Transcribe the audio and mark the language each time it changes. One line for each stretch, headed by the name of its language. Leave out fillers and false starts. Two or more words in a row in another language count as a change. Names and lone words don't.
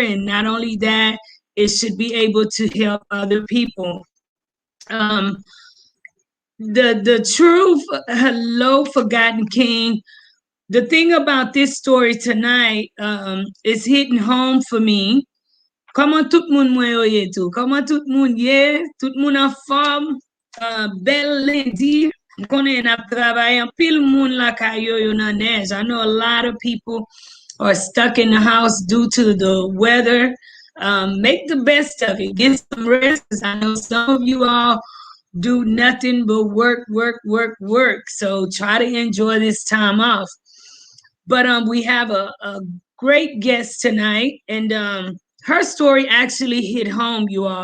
English: And not only that, it should be able to help other people. Um, the truth, hello, Forgotten King. The thing about this story tonight is hitting home for me.
Haitian Creole: Comment tout moun mwen yo ye tou? Comment tout moun ye? Tout moun en forme? Bel lundi. Konen ap travay an pil moun la kayo yo nan neige.
English: I know a lot of people are stuck in the house due to the weather. Make the best of it. Get some rest. I know some of you all do nothing but work, work, work, work. So try to enjoy this time off. But we have a great guest tonight, and her story actually hit home, you all.